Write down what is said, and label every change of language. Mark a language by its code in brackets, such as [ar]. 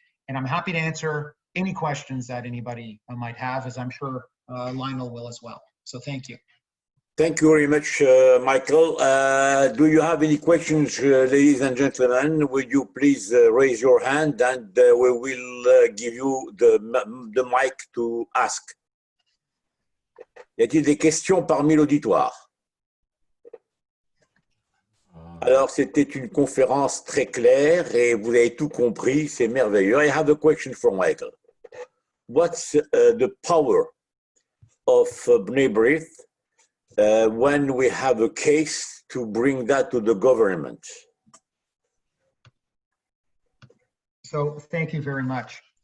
[en] And I'm happy to answer any questions that anybody might have, as I'm sure Lionel will as well. So thank you. Thank you very much, Michael. Do you have any questions, ladies and gentlemen? Will you please raise your hand, and we will give you the mic to ask. [fr] Y a-t-il des questions parmi l'auditoire? Alors, c'était une conférence très claire et vous avez tout compris, c'est merveilleux. [en] I have a question for Michael. What's the power of B'nai Brith when we have a case to bring that to the government? So thank you very much.